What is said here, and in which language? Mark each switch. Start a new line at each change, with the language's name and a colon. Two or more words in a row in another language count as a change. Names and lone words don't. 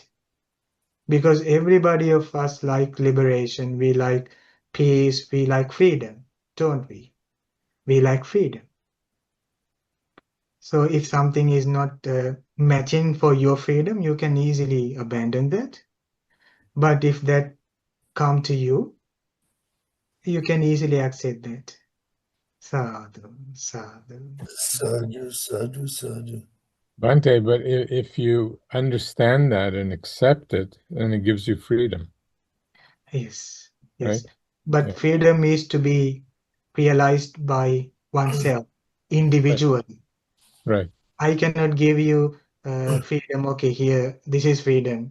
English: Because everybody of us like liberation, we like peace, we like freedom, don't we? We like freedom. So if something is not matching for your freedom, you can easily abandon that. But if that come to you, you can easily accept that.
Pali: Sadhu, sadhu. Sadhu, sadhu, sadhu.
English: Bhante, but if you understand that and accept it, then it gives you freedom. Yes, Right? yes. But Yeah. freedom is to be realized by oneself individually. Right. I cannot give you freedom. Okay, here, this is freedom.